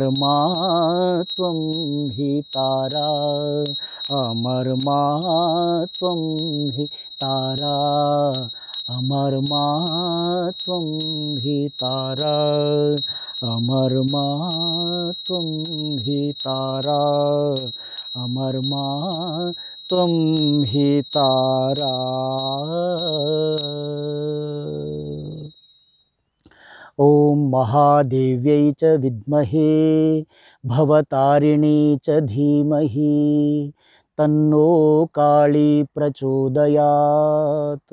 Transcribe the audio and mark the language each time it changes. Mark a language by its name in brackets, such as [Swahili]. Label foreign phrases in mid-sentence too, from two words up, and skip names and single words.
[Bangla] মা, [Sanskrit] ত্বং হি তারা [Bangla] আমার মা, [Sanskrit] ত্বং হি তারা [Bangla] আমার মা, [Sanskrit] ত্বং হি তারা [Bangla] আমার মা, [Sanskrit] ত্বং হি তারা [Bangla] আমার মা, [Sanskrit] ত্বং হি তারা। ओम महादेव्यै च विद्महे भवतारिणी च धीमहि तन्नो काली प्रचोदयात्।